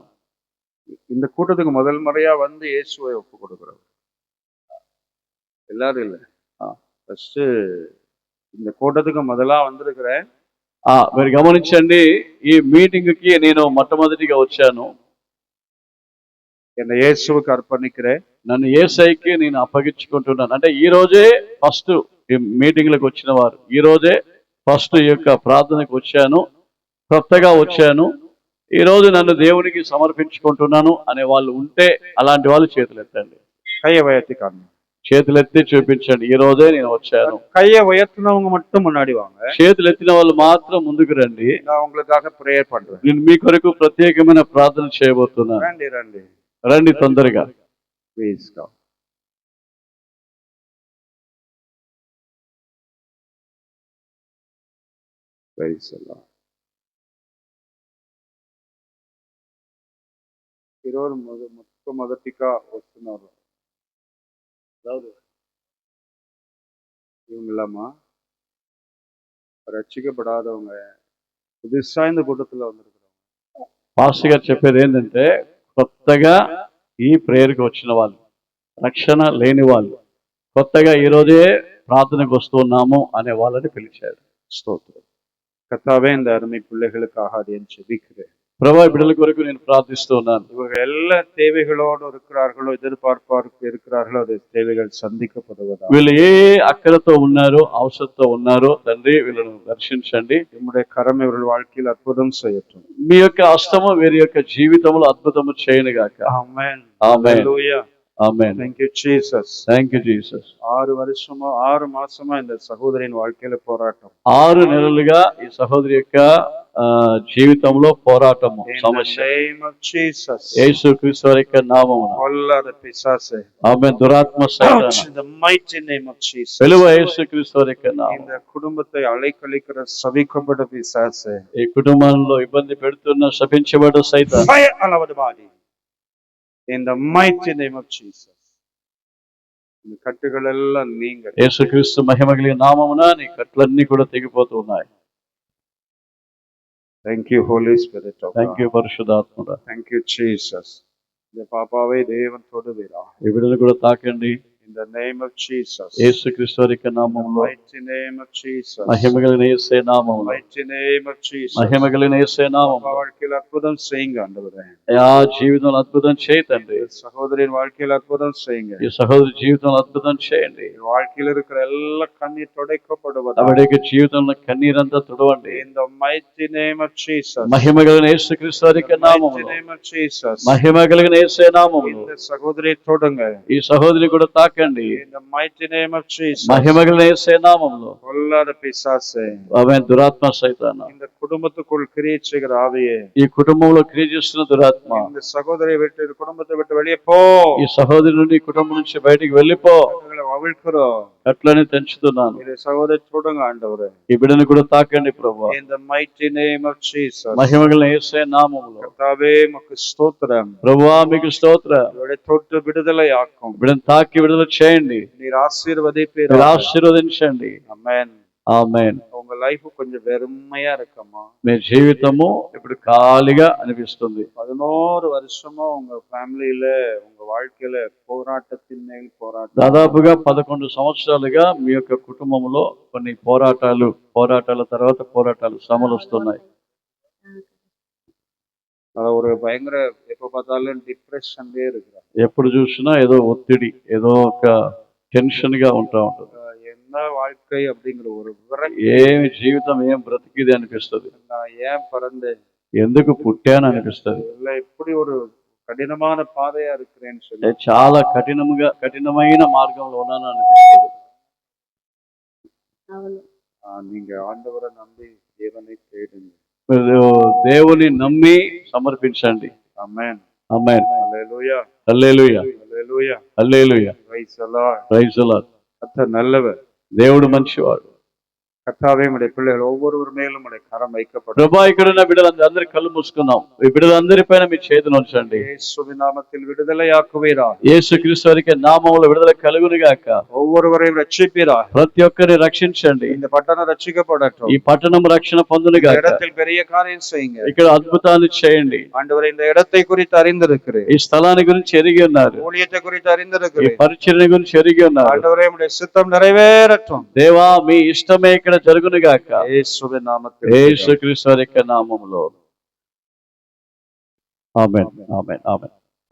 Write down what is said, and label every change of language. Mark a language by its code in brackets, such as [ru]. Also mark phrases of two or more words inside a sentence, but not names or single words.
[ta] இந்த கூட்டத்துக்கு முதல் முறையா வந்து இயேசுவை ஒப்பு கொடுக்கிறோம். எல்லாரும் இல்ல, ஃபர்ஸ்ட் இந்த கூட்டத்துக்கு முதலா வந்திருக்கிறேன். [te] మీరు గమనించండి, ఈ మీటింగ్ కి నేను మొట్టమొదటిగా వచ్చాను. [ta] என்னை இயேசுவுக்கு அர்ப்பணிக்கிறேன். [te] నన్ను యేసయ్యకి నేను అప్పగించుకుంటున్నాను. అంటే ఈ రోజే ఫస్ట్ ఈ మీటింగ్ లకు వచ్చిన వారు, ఈ రోజే ఫస్ట్ ఈ యొక్క ప్రార్థనకు వచ్చాను, కొత్తగా వచ్చాను, ఈ రోజు నన్ను దేవునికి సమర్పించుకుంటున్నాను అనే వాళ్ళు ఉంటే అలాంటి వాళ్ళు చేతులు ఎత్తండి. [ta] கையை உயர்த்தி காணும். [te] చేతులు ఎత్తి చూపించండి. ఈ రోజే నేను వచ్చాను. [ta] கையை உயர்த்தினவங்க மட்டும் முன்னாடி வாங்க. [te] చేతులు ఎత్తిన వాళ్ళు మాత్రం ముందుకు రండి. [ta] நான் உங்களுக்காக ப்ரேயர் பண்றேன். [te] నేను మీ కొరకు ప్రత్యేకమైన ప్రార్థన చేయబోతున్నాను. రండి రండి రండి తొందరగా. [en] Please come. Praise the Lord. [te] ఈరోజు మొట్టమొదటిగా వస్తున్నారు [ta] இவங்களாமா ரட்சிக்கப்படாதவங்க, புதுசா இந்த கூட்டத்துல வந்திருக்கிறவங்க. [te] పాస్టర్ గారు చెప్పేది ఏంటంటే, కొత్తగా ఈ ప్రేయర్కి వచ్చిన వాళ్ళు, రక్షణ లేని వాళ్ళు, కొత్తగా ఈ రోజే ప్రార్థనకు వస్తున్నాము అనే వాళ్ళని పిలిచారు. [ta] ஸ்தோத்திரம். கர்த்தாவே, இந்த அருமை பிள்ளைகளுக்காக அடியேன் ஜெபிக்கிறேன். [te] ప్రభా, బిడ్డల కొరకు నేను ప్రార్థిస్తూ ఉన్నాను. [ta] இவங்க எல்லா தேவைகளோடு இருக்கிறார்களோ, எதிர்பார்ப்பார்ப்பு இருக்கிறார்களோ, அது தேவைகள் சந்திக்கப்படுவதா. [te] వీళ్ళు ఏ అక్కరతో ఉన్నారో, అవసరంతో ఉన్నారో తండ్రి, వీళ్ళను దర్శించండి. [ta] நம்முடைய கரம் இவர்கள் வாழ்க்கையில் அற்புதம் செய்யட்டும். [te] మీ యొక్క హస్తము వీరి యొక్క జీవితంలో అద్భుతము చేయనుగాక. [ta] ஆமென். [te] ఆమేన్. [ta] ஹல்லேலூயா. [te] ఆమేన్. [en] Thank you Jesus. Thank you Jesus. [ta] 6 మాసமா இந்த సహోదరిని வாழ்க்கையில పోరాటం. [te] 6 నెలలుగా ఈ సహోదరి యొక్క జీవితంలో పోరాటము, సమస్య. [en] name of Jesus. [te] యేసుక్రీస్తు వారి యొక్క నామమున [ta] கொல்லாத பிசாசே. [te] ఆమేన్. దురాత్మ సైతాను [en] In the mighty name of Jesus. [te] వెలువ యేసుక్రీస్తు వారి యొక్క నామం. [ta] இந்த குடும்பத்தை அலைக்கழிக்கிற சபிக்கப்பட்ட பிசாசே. [te] ఈ కుటుంబంలో ఇబ్బంది పెడుతున్న శపించబడ్డ సైతాను [en] Fire all over the body. In the mighty name of Jesus. [ta] இந்த கட்டுகள் எல்லாம் நீங்க. [te] యేసుక్రీస్తు మహిమ కలిగిన నామమున నీ కట్లన్నీ కూడా తెగిపోతూ ఉన్నాయి. [en] Thank you Holy Spirit of Thank you పరిశుద్ధాత్ముడా. Thank you Jesus. [ta] இந்த பாப்பாவை தேவன் தொடுவீராக. [te] ఈ బిడ్డను కూడా తాకండి. [en] In the name of Jesus. [te] యేసుక్రీస్తు వారి యొక్క నామములో, [en] Mighty name of Jesus. [te] మహిమ కలిగిన యేసే నామములో, [en] Mighty name of Jesus. [te] మహిమ కలిగిన యేసే నామములో [ta] வாழ்க்கையில் அற்புதம் செய்யுங்க ஆண்டவரே. [te] ఆ జీవితంలో అద్భుతం చేయి తండ్రి. [ta] சகோதரின் வாழ்க்கையில் அற்புதம் செய்யுங்க. [te] ఈ సహోదరి జీవితంలో అద్భుతం చేయండి. [ta] வாழ்க்கையில் இருக்கிற எல்லா கண்ணீர் துடைக்கப்படுவது. [te] ఆవిడ యొక్క జీవితంలో కన్నీరంతా తుడవండి. [en] In the mighty name of Jesus. [te] మహిమ కలిగిన యేసుక్రీస్తు వారి యొక్క నామములో, [en] Mighty name of Jesus. [te] మహిమ కలిగిన యేసే నామములో [ta] இந்த சகோதரி தொடுங்க. [te] ఈ సహోదరి కూడా తాకండి. [en] In the mighty name of Jesus. [te] మహిమ కలిగిన యేసే నామములో. [ta] பொல்லாத பிசாசே, [te] ఆమేన్. దురాత్మ సైతానా, [ta] இந்த குடும்பத்துக்குள் கிரியை செய்கிற ஆவியே, [te] ఈ కుటుంబంలో క్రియ చేస్తున్న దురాత్మ, [ta] இந்த சகோதரியை விட்டு இந்த குடும்பத்தை விட்டு வெளியே போ. [te] ఈ సహోదరి నుండి ఈ కుటుంబం నుంచి బయటికి వెళ్ళిపో. [ta] கட்டுகளை அவிழ்க்கிறோம். [te] అట్లనే తెంచుతున్నాను. [ta] இதை சகோதரி தொடுங்க ஆண்டவரே. [te] ఈ బిడ్డను కూడా తాకండి ప్రభువా. [en] In the mighty name of Jesus. [te] మహిమ కలిగిన యేసే నామములో. [ta] கர்த்தாவே உமக்கு ஸ்தோத்திரம். [te] ప్రభువా మీకు స్తోత్రం. [ta] இவரை தொட்டு விடுதலை ஆக்கும். [te] బిడ్డను తాకి విడుదల చేయండి. [ta] நீர் ஆசீர்வதிப்பீர். [te] మీరు ఆశీర్వదించండి. ఆమేన్. ఆమేన్. [ta] உங்க லைஃப் கொஞ்சம் வெறுமையா இருக்கம்மா. [te] మీ జీవితము ఇప్పుడు ఖాళీగా అనిపిస్తుంది. [ta] 11 வருஷமா ఉங்க ఫ్యామిలీல உங்க வாழ்க்கையில పోరాటத்தின் மேல் పోరాటం. [te] దాదాపుగా 11 సంవత్సరాలుగా మీ యొక్క కుటుంబంలో కొన్ని పోరాటాల తర్వాత పోరాటాలు, శ్రమలు వస్తున్నాయి. [ta] ஒரு பயங்கர எப்ப பார்த்தாலும் டிப்ரெஷன்லயே இருக்கிறாங்க. [te] ఎప్పుడు చూసినా ఏదో ఒత్తిడి, ఏదో ఒక టెన్షన్ గా ఉంటా ఉంటుంది. [ta] என்ன வாழ்க்கை அப்படிங்கிற ஒரு விரக்தி. [te] ఏమి జీవితం, ఏం బ్రతికిది అనిపిస్తుంది. [ta] நான் ஏன் பிறந்தேன், [te] ఎందుకు పుట్టాను అనిపిస్తుంది. [ta] இல்ல இப்படி ஒரு [te] కఠినమైన పాదయా [ta] இருக்கிறேன்னு சொல்லி [te] చాలా కఠినమైన మార్గంలో ఉన్నాను అనిపిస్తుంది. [ta] நீங்க ஆண்டவரை நம்பி தேவனை தேடுங்க. [te] మీరు దేవుని నమ్మి సమర్పించండి. ఆమేన్. ఆమేన్. హల్లెలూయా. హల్లెలూయా. హల్లెలూయా. హల్లెలూయా. [en] Praise the Lord. Praise the Lord. [ta] கர்த்தர் நல்லவர். [te] దేవుడు మంచివాడు. [ta] கர்த்தாவே உம்முடைய பிள்ளைகள் ஒவ்வொருவர் மேலும் உம்முடைய கரம் வைக்கப்படும். [te] ప్రభా ఇక్కడున్న బిడ్డలందరి కళ్ళు మూసుకుందాం. ఈ బిడ్డలందరిపైన మీ చేతులు ఉంచండి. [ta] இயேசுவின் நாமத்தில் விடுதலையாக்குவீராக. [te] యేసుక్రీస్తు వారికి నామములో విడుదల కలుగును గాక. [ta] ஒவ்வொருவரையும் ரட்சிப்பீராக. [te] ప్రతి ఒక్కరిని రక్షించండి. இந்த పట్టణం రక్షించబడட்டும். ఈ పట్టణం రక్షణ పొందును [ta] இந்த [te] గాక. [ta] இடத்தில் பெரிய காரியம் செய்யுங்க. [te] ఇక్కడ అద్భుతాన్ని చేయండి. [ta] ஆண்டவரே இந்த இடத்தை குறித்து அறிந்திருக்கிறேன். [te] ఈ స్థలాన్ని గురించి ఎరిగి ఉన్నారు. [ta] ஊழியத்தை குறித்து [te] ఈ [ta] அறிந்திருக்கிறேன். [te] పరిచర్య గురించి ఎరిగి ఉన్నారు. [ta] ஆண்டவரே உம்முடைய சித்தம் நிறைவேறட்டும். [te] దేవా మీ ఇష్టమే ఇక్కడ జరుగును గాక. [ta] இயேசுவின் நாமத்தில். [te] యేసుక్రీస్తు వారి యొక్క నామములో. ఆమేన్. ఆమేన్. ఆమేన్.